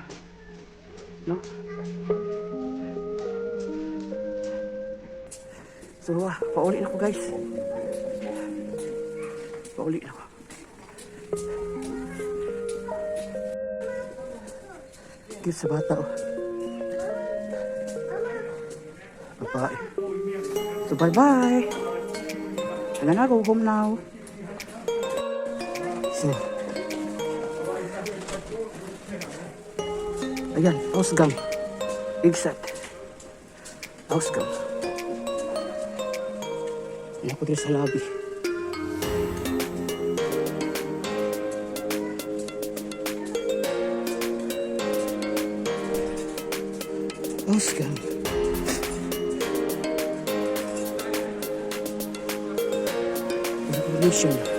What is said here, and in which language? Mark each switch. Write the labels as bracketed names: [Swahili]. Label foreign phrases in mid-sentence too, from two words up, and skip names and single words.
[Cebuano] No? So, pauli na ko guys. Pauli na ko. Cute sa bata oh. Babae. [English] So, bye-bye. I'm gonna go home now. [Cebuano] So, ayan, [German] Ausgang. Exit. Ausgang. [Filipino] Ayan ako dito sa lobby. [German] Ausgang. Information.